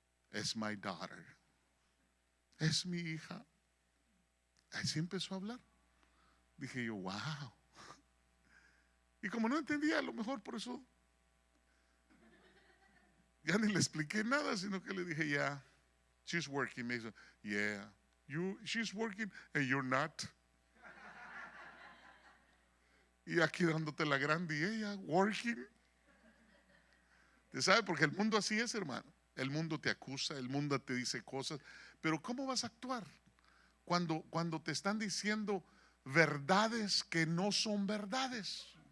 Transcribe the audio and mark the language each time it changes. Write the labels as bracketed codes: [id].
[es] Es [en] my daughter. [es] Es mi hija. Así empezó a hablar. Dije yo, wow. Y como no entendía, a lo mejor por eso ya ni le expliqué nada, sino que le dije, [en] yeah, she's working. [es] Me dijo, [en] yeah, she's working and you're not. [es] Y aquí dándote la grande y ella working. ¿Te sabe? Porque el mundo así es, hermano. El mundo te acusa, el mundo te dice cosas. Pero ¿cómo vas a actuar cuando te están diciendo verdades que no son verdades?